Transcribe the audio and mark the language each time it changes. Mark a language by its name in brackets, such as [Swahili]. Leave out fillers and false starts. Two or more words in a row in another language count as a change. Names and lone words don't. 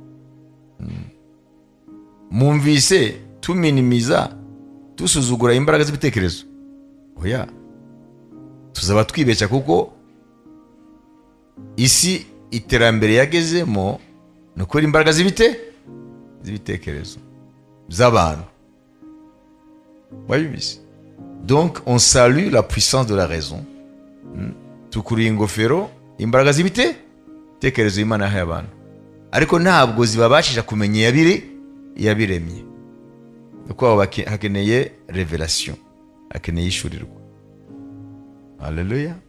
[Kinyarwanda] Mumvise tuminimiza, tusuzugura imbaraga z'ibitekerezo? Oya, tuzaba twibeshya, kuko isi iterambere yagezemo ni ukuri imbaraga z'ibitekerezo z'abantu. Wabibise? [French] Donc on salue la puissance de la raison. [Kinyarwanda] Tukuriye ingofero imbaraga z'ibitekerezo Imana yahaye abantu, ariko ntabwo zibabashisha kumenya yabiremye. Kuko hakeneye revelation, hakeneye ishurirwa. Haleluya.